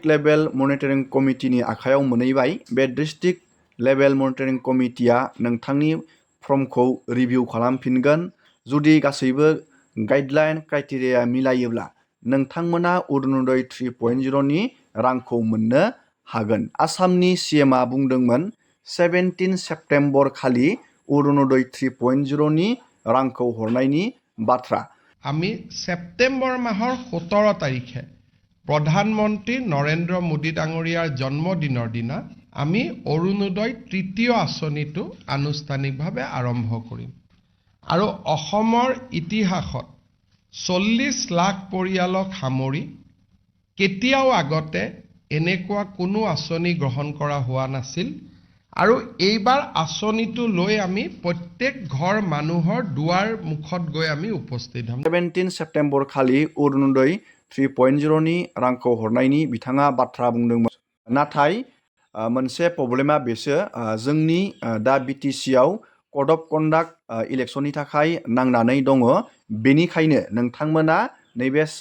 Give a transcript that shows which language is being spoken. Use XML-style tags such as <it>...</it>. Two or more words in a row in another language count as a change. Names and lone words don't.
<en>level monitoring committeeni</en> <brx>आखायाव मोनहैबाय बे</brx> <en>district level monitoring committeea</en> <brx>नोंथांनि फर्मखौ रिभिउ खालामफिनगोन जुदि गासैबो</brx> <en>guideline criteria</en> <brx>मिलायोब्ला नोंथांमोना अरुनदय 3.0नि रांखौ मोननो हागोन आसामनि CMआ बुंदोंमोन 17 सेप्तेम्बर खालि अरुनदय 3.0नि रांखौ हरनायनि बाथ्रा</brx> <as>আমি সেপ্টেম্বৰ মাহৰ 17 তাৰিখে প্ৰধানমন্ত্ৰী নৰেন্দ্ৰ মোদী ডাঙৰীয়াৰ জন্মদিনৰ দিনা আমি অৰুণোদয় তৃতীয় আঁচনিটো আনুষ্ঠানিকভাৱে আৰম্ভ কৰিম আৰু অসমৰ ইতিহাসত 40 লাখ পৰিয়ালক সামৰি কেতিয়াও আগতে এনেকুৱা কোনো আঁচনি গ্ৰহণ কৰা হোৱা নাছিল আৰু এইবাৰ আঁচনিটো লৈ আমি প্ৰত্যেক ঘৰ মানুহৰ দুৱাৰ মুখত গৈ আমি উপস্থিত হ'ম</as> <brx>17 सेप्तेम्बर खालि अरुनदय 3.0नि रांखौ हरनायनि बिथाङा बाथ्रा बुंदोंमोन नाथाय मोनसे प्रब्लेमा बेसो जोंनि दा BTCआव</brx> <en>code of conduct electionni</en> <brx>थाखाय नांनानै दङ बेनिखायनो नोंथांमोना नैबे</brx>